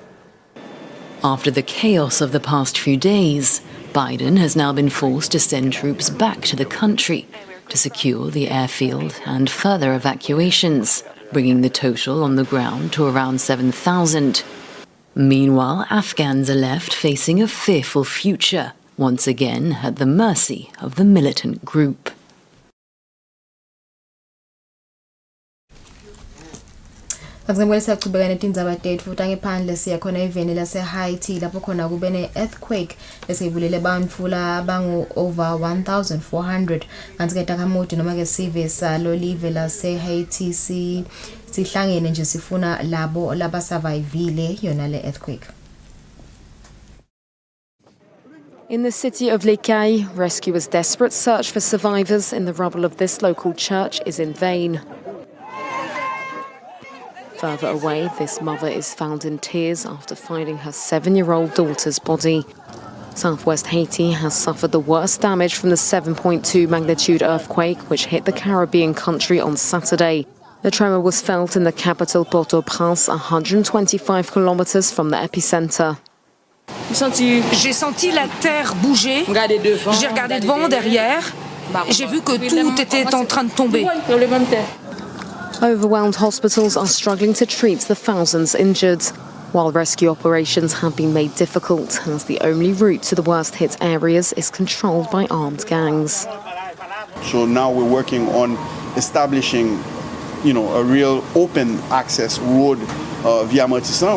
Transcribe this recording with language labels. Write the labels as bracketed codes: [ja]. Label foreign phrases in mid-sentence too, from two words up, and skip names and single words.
[en] After the chaos of the past few days, Biden has now been forced to send troops back to the country to secure the airfield and further evacuations, bringing the total on the ground to around 7,000. Meanwhile, Afghans are left facing a fearful future, once again at the mercy of the militant group. [ss] Ngizambulisa kuchubeka netindzaba tethu futhi angephandle siya khona eveni lase Haiti lapho khona kube ne earthquake esibulele bantfu labangu over 1400 kanti ke takamoti noma ke sive salo live lase Haiti sihlangene nje sifuna labo laba survivile yona le earthquake. [en] In the city of Les Cayes, rescuers' desperate search for survivors in the rubble of this local church is in vain. Further away, this mother is found in tears after finding her 7-year-old daughter's body. Southwest Haiti has suffered the worst damage from the 7.2 magnitude earthquake which hit the Caribbean country on Saturday. The tremor was felt in the capital Port-au-Prince, 125 kilometers from the epicenter. [fr] J'ai senti la terre bouger. J'ai regardé devant, derrière. J'ai vu que tout était en train de tomber. [en] Overwhelmed hospitals are struggling to treat the thousands injured, while rescue operations have been made difficult as the only route to the worst-hit areas is controlled by armed gangs. So now we're working on establishing, a real open access road via Martissan.